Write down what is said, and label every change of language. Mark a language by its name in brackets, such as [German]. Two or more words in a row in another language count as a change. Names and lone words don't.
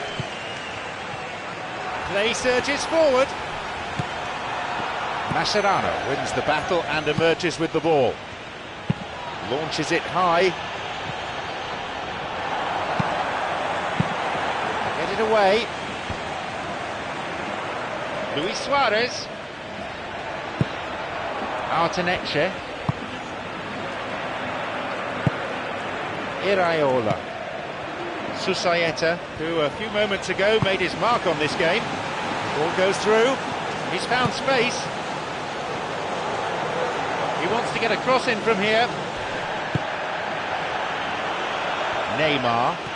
[English] Play surges forward. Mascherano wins the battle and emerges with the ball. Launches it high. Get it away. Luis Suarez. Arteneche. Iraola. Susaeta, Who a few moments ago made his mark on this game. Ball goes through. He's found space. He wants to get a cross in from here. Neymar.